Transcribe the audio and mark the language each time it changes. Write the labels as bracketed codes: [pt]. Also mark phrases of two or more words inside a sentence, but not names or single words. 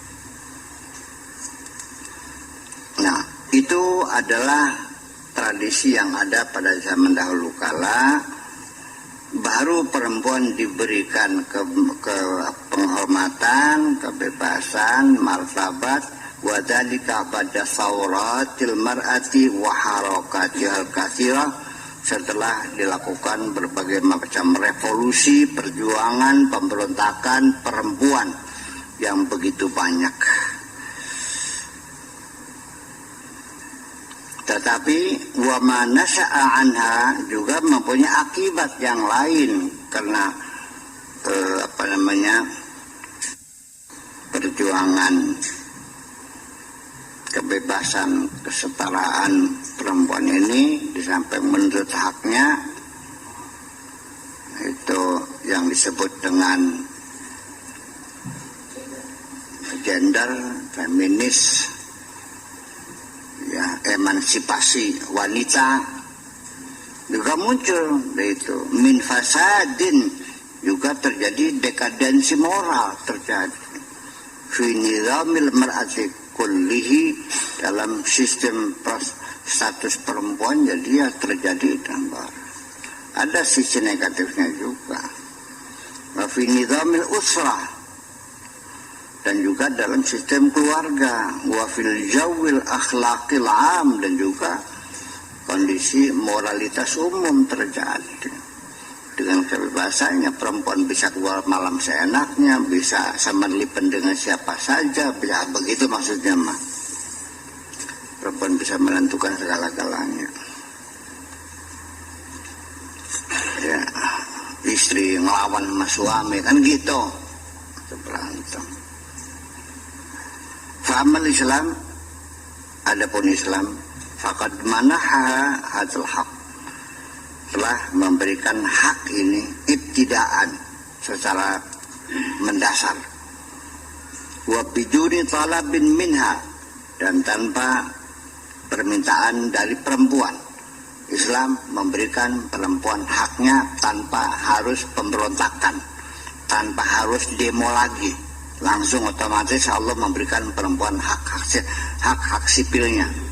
[id] Nah, itu adalah tradisi yang ada pada zaman dahulu kala. Baru perempuan diberikan ke penghormatan, kebebasan, martabat, wadzalika pada [ar] ثورة المرأة وحركتها الكثيرة, [id] setelah dilakukan berbagai macam revolusi, perjuangan, pemberontakan perempuan yang begitu banyak. Tetapi [ar] وما نشأ عنها [id] juga mempunyai akibat yang lain, karena perjuangan kebebasan, kesetaraan perempuan ini sampai menuntut haknya, itu yang disebut dengan gender, feminis, ya, emansipasi wanita juga muncul. Itu [ar] من فساد, [id] juga terjadi dekadensi moral terjadi. [ar] في نظام المرأة كله, [id] dalam sistem status perempuan jadi ya terjadi tambah. Ada sisi negatifnya juga. [ar] وفي نظام الأسرة, [id] dan juga dalam sistem keluarga, [ar] وفي الجو الأخلاقي العام, [id] dan juga kondisi moralitas umum terjadi. Dengan kebebasannya perempuan bisa keluar malam seenaknya, bisa semerlipen dengan siapa saja, bisa begitu maksudnya mah. Perempuan bisa menentukan segala-galanya. Ya, istri ngelawan sama suami kan gitu, berantem. [ar] فأما الإسلام, [id] adapun Islam, [ar] فقد منحها هذا الحق, [id] telah memberikan hak ini ibtidaan secara mendasar, [ar] وبدون طلب منها, [id] dan tanpa permintaan dari perempuan. Islam memberikan perempuan haknya tanpa harus pemberontakan, tanpa harus demo lagi, langsung otomatis Allah memberikan perempuan hak sipilnya.